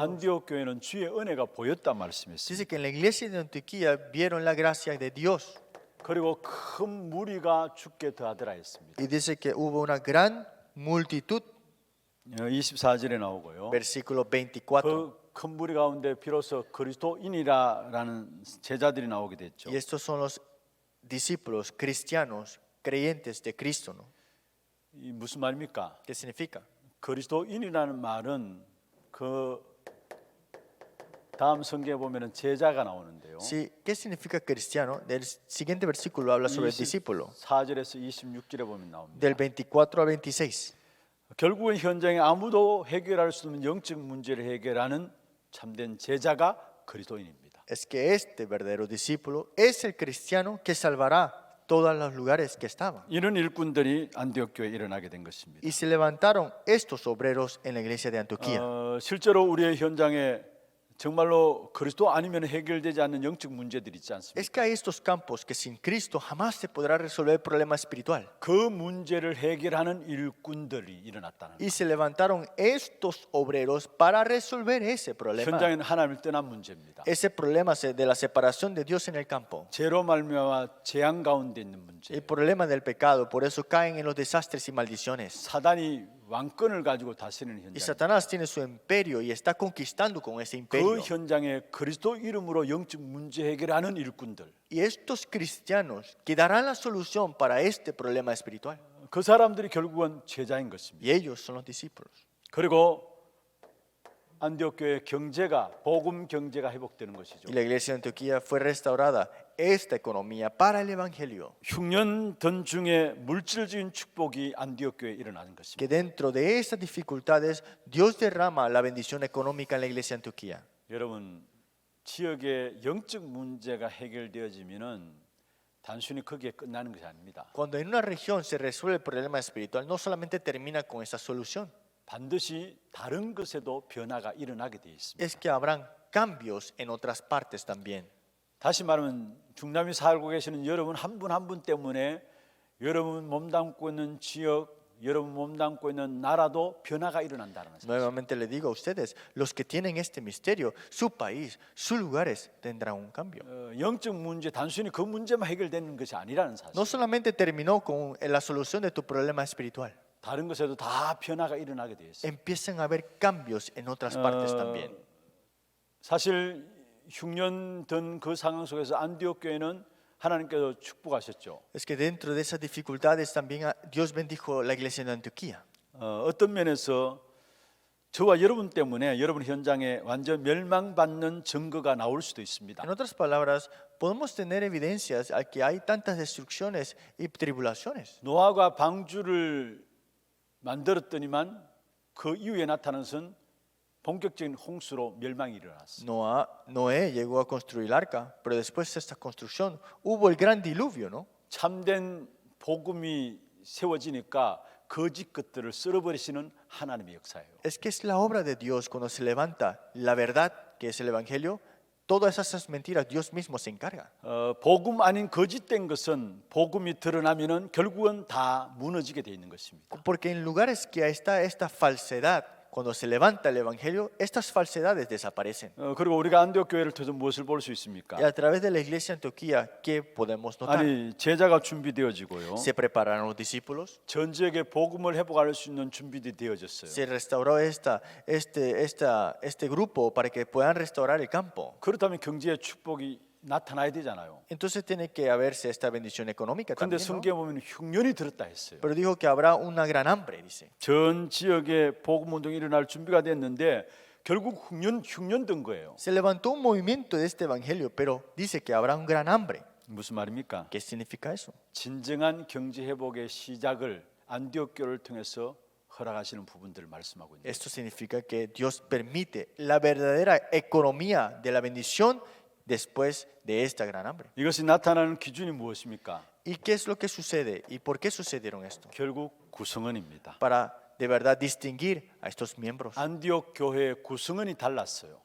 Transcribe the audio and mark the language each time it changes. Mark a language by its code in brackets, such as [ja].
[ko] 안디옥 교회는 주의 은혜가 보였다 말씀했습니다. [es] Dice que en la iglesia de Antioquía vieron la gracia de Dios [ko] 그리고 큰 무리가 죽게 더하더라 했습니다. [es] y dice que hubo una gran multitud, [ko] 24절에 나오고요. [es] versículo 24. [ko] 그 큰 무리 가운데 비로소 그리스도인이라라는 제자들이 나오게 됐죠. [es] Y estos son los discípulos cristianos, creyentes de Cristo, ¿no? [ko] 이 무슨 말입니까? [es] ¿Qué significa? [ko] 그리스도인이라는 말은 그 다음 성경에 보면은 제자가 나오는데요. [es] Sí, ¿qué significa cristiano? Del siguiente versículo habla sobre el discípulo, [ko] 4절에서 26절에 보면 나옵니다. [es] del 24 al 26. [ko] 결국은 현장에 아무도 해결할 수 없는 영적 문제를 해결하는 참된 제자가 그리스도인입니다. [es] Es que este verdadero discípulo es el cristiano que salvará todos los lugares que estaban. [ko] 이런 일꾼들이 안디옥 교회에 일어나게 된 것입니다. [es] Y se levantaron estos obreros en la iglesia de Antioquía. [ko] 실제로 우리의 현장에 정말로 그리스도 아니면 해결되지 않는 영적 문제들이 있지 않습니까? [es] Es que hay estos campos que sin Cristo jamás se podrá resolver el problema espiritual. [ko] 그 문제를 해결하는 일꾼들이 일어났다는 [es] Y se levantaron estos obreros para resolver ese problema. [ko] 현장에는 하나님을 떠난 문제입니다. [es] Ese problema de la separación de Dios en el campo. [ko] 죄로 말미암아 재앙 가운데 있는 문제. [es] El problema del pecado, por eso caen en los desastres y maldiciones. [ko] 사단이 왕권을 가지고 다스리는 [es] Y Satanás tiene su imperio y está conquistando con ese imperio. [ko] 그 현장에 그리스도 이름으로 영적 문제 해결하는 일꾼들. [es] Y estos cristianos que darán la solución para este problema espiritual. [ko] 그 사람들이 결국은 제자인 것입니다. [es] Y ellos son los discípulos. [ko] 그리고 안디옥 교회 경제가 복음 경제가 회복되는 것이죠. [es] Y la iglesia de Antioquía fue restaurada esta economía para el evangelio. [ko] 흉년던 중에 물질적인 축복이 안디옥 교회에 일어나는 것입니다. [es] Que dentro de estas dificultades Dios derrama la bendición económica en la iglesia de Antioquía. [ko] 여러분 지역의 영적 문제가 해결되어지면은 단순히 거기에 끝나는 것이 아닙니다. [es] Cuando en una región se resuelve el problema espiritual, no solamente termina con esa solución, [ko] 반드시 다른 것에도 변화가 일어나게 되어 있습니다. [es] es que habrán cambios en otras partes también. [ko] 다시 말하면 중남미 살고 계시는 여러분 한 분 한 분 때문에 여러분 몸담고 있는 지역, 여러분 몸담고 있는 나라도 변화가 일어난다는 사실. [es] Nuevamente le digo a ustedes, los que tienen este misterio, su país, sus lugares tendrán un cambio. [ko] 영적 문제 단순히 그 문제만 해결되는 것이 아니라는 사실. [es] No solamente terminó con la solución de tu problema espiritual, [ko] 다른 것에도 다 변화가 일어나게 되어 있어요. [es] empiezan a haber cambios en otras partes también. [ko] 사실 흉년던 그 상황 속에서 안디옥 교회는 하나님께서 축복하셨죠. [es] Es que dentro de esas dificultades también Dios bendijo la iglesia de Antioquía. [ko] 어떤 면에서 저와 여러분 때문에 여러분 현장에 완전 멸망받는 증거가 나올 수도 있습니다. [es] En otras palabras, podemos tener evidencias a que hay tantas destrucciones y tribulaciones. [ko] 노아가 방주를 만들었더니만 그 이후에 나타난 것은 본격적인 홍수로 멸망이 일어났어요. [es] Noé llegó a construir el arca, pero después de esta construcción hubo el gran diluvio, ¿no? [ko] 참된 복음이 세워지니까 거짓 것들을 쓸어버리시는 하나님의 역사예요. [es] Es que es la obra de Dios cuando se levanta la verdad, que es el evangelio, todas esas mentiras Dios mismo se encarga. [ko] 복음 아닌 거짓된 것은 복음이 드러나면은 결국은 다 무너지게 돼 있는 것입니다. [es] Porque en lugares que está esta falsedad, cuando se levanta el evangelio, estas falsedades desaparecen. [ko] 그리고 우리가 안디옥 교회를 통해서 무엇을 볼 수 있습니까? [es] Y a través de la iglesia de Antioquía, ¿qué podemos notar? [ko] 아니 제자가 준비되어지고요. [es] Se prepararon los discípulos, [ko] 전 지역에 복음을 회복할 수 있는 준비들이 되어졌어요. [es] se restauró este grupo para que puedan restaurar el campo. [ko] 그렇다면 경제의 축복이 나타나야 되잖아요. [es] Entonces tiene que haberse esta bendición económica [ko] 그런데 [es] también, ¿no? [ko] 성경에 보면 흉년이 들었다 했어요. [es] Pero dijo que habrá una gran hambre, dice. [ko] 전 지역에 복음 운동이 일어날 준비가 됐는데 결국 흉년 든 거예요. [es] Se levantó un movimiento de este evangelio, pero dice que habrá un gran hambre. [ko] 무슨 말입니까? [es] ¿Qué significa eso? [ko] 진정한 경제 회복의 시작을 안디옥 교회를 통해서 허락하시는 부분들을 말씀하고 있는. [es] Esto significa que Dios permite la verdadera economía de la bendición después de esta gran hambre. [ko] 이것이 나타나는 기준이 무엇입니까? [es] ¿Y qué es lo que sucede? ¿Y por qué sucedieron esto? [ko] 결국 구성원입니다. [es] Para de verdad distinguir a estos miembros. [ko] 안디옥 교회의 구성원이 달랐어요.